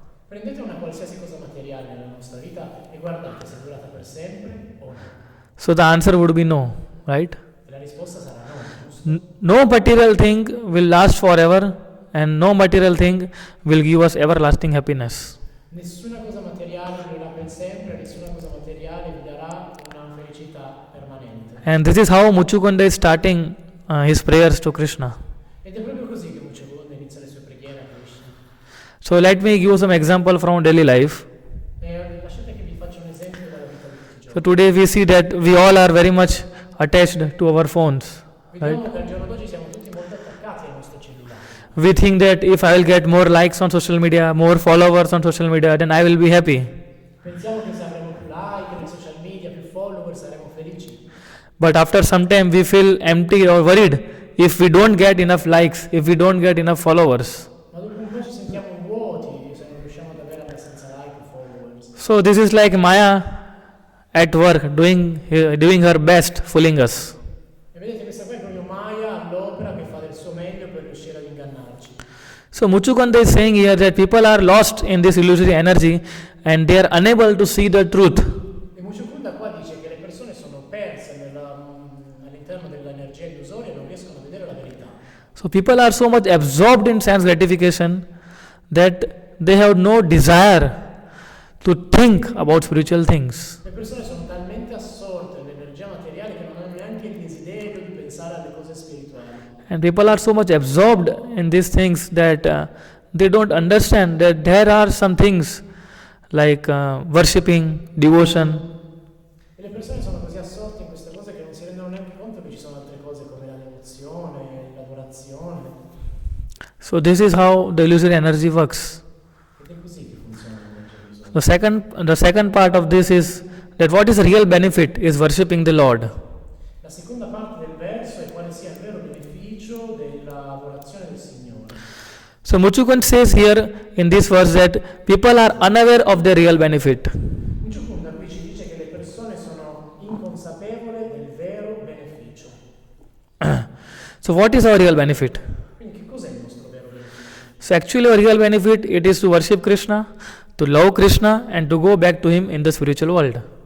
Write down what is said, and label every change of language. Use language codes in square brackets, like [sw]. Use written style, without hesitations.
[it] Prendete una qualsiasi cosa materiale nella nostra vita e guardate se è durata per sempre o no. [en] So the answer would be no, right? [it] E la risposta sarà no, giusto? [en] No material thing will last forever, and no material thing will give us everlasting happiness. [it] Nessuna cosa materiale durerà per sempre, nessuna cosa materiale vi darà una felicità permanente. [en] And this is how Muchukunda is starting his prayers to Krishna. [it] Ed è proprio così che Muchukunda inizia le sue preghiere a Krishna. [en] So let me give some example from daily life. [it] E lasciate che vi faccia un esempio dalla vita di tutti i [en] So [it] giorni. [en] today we see that we all are very much attached to our phones. [it] Vediamo che al giorno d'oggi siamo tutti molto attaccati ai nostri cellulari. [en] We think that if I will get more likes on social media, more followers on social media, then I will be happy. [it] Pensiamo che se avremo più like nei social media, più follower, saremo felici. [en] But after some time we feel empty or worried if we don't get enough likes, if we don't get enough followers. [it] Ma dopo un po' ci sentiamo vuoti se non riusciamo ad avere abbastanza like o followers. [en] So this is like Maya at work doing her best, fooling us. [it] E vedete, questa qua è proprio Maya all'opera che fa del suo meglio per riuscire ad ingannarci. [en] So Muchukanda is saying here that people are lost in this illusory energy and they are unable to see the truth. [it] E Muchukunda qua dice che le persone sono perse all'interno dell'energia illusoria e non riescono a vedere la verità. [en] So people are so much absorbed in sense gratification that they have no desire to think about spiritual things. [it] Le persone sono talmente assorte nell'energia materiale che non hanno neanche il desiderio di pensare alle cose spirituali. [en] And people are so much absorbed in these things that they don't understand that there are some things like worshipping, devotion. [it] E le persone sono così assorte in queste cose che non si rendono neanche conto che ci sono altre cose come la devozione, l'adorazione. [en] So this is how the illusory energy works. [it] Ed è così che funziona l'energia illusoria. [en] The second part of this is that what is the real benefit is worshipping the Lord. [it] La seconda parte del verso è quale sia il vero beneficio dell'adorazione del Signore. [en] So Muchukund says here in this verse that people are unaware of their real benefit. [it] Muchukunda qui ci dice che le persone sono inconsapevoli del vero beneficio. [en] So what is our real benefit? [it] Quindi che cos'è il nostro vero beneficio? [en] So actually our real benefit it is to worship Krishna, to love Krishna and to go back to him in the spiritual world.